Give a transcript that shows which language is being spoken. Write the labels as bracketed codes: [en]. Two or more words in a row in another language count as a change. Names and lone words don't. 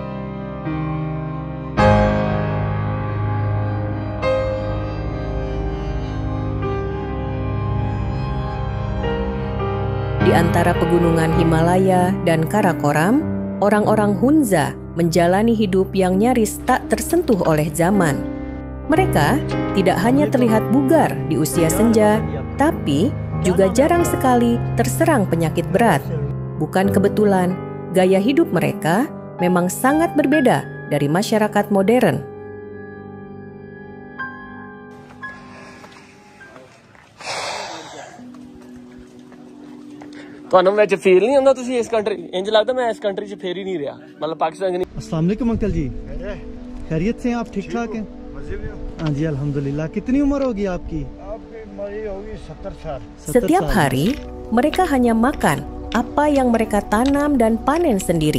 [id] Di antara pegunungan Himalaya dan Karakoram, orang-orang Hunza menjalani hidup yang nyaris tak tersentuh oleh zaman. Mereka tidak hanya terlihat bugar di usia senja, tapi juga jarang sekali terserang penyakit berat. Bukan kebetulan, gaya hidup mereka memang sangat berbeda dari masyarakat modern. [pa] ਤੁਹਾਨੂੰ ਵਿੱਚ ਫੀਲ ਨਹੀਂ ਹੁੰਦਾ ਤੁਸੀਂ ਇਸ ਕੰਟਰੀ ਇੰਜ ਲੱਗਦਾ ਮੈਂ ਇਸ ਕੰਟਰੀ 'ਚ ਫੇਰ ਹੀ ਨਹੀਂ ਰਿਹਾ [ur] مطلب پاکستان نہیں. [ar] السلام علیکم [ur] انکل جی، خیریت سے ہیں آپ? ٹھیک ٹھاک ہیں? ہاں جی الحمدللہ. کتنی عمر ہوگی آپ کی? [id] Setiap hari, mereka hanya makan apa yang mereka tanam dan panen sendiri.